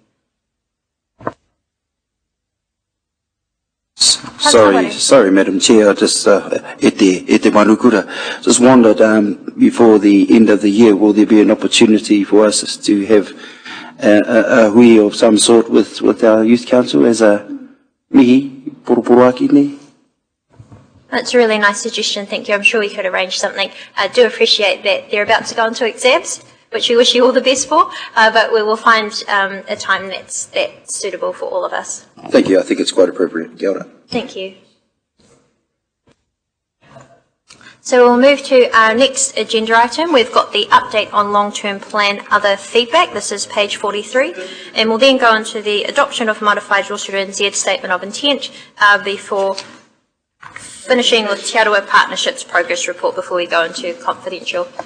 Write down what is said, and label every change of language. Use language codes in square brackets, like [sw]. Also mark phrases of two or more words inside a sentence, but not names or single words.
[en] Sorry, Madam Chair. I just Ete Marukura. Just wondered, before the end of the year, will there be an opportunity for us to have a hui of some sort with our youth council as a [mi] mihi poroaki ne? [en] That's a really nice suggestion. Thank you. I'm sure we could arrange something. I do appreciate that they're about to go into exams, which we wish you all the best for, but we will find a time that's suitable for all of us. Thank you. I think it's quite appropriate. [mi] Kia ora. [en] Thank you. So we'll move to our next agenda item. We've got the update on long-term plan other feedback. This is page 43. And we'll then go on to the adoption of modified Rotorua NZ statement of intent before finishing with Te Aroha Partnerships progress report before we go into confidential.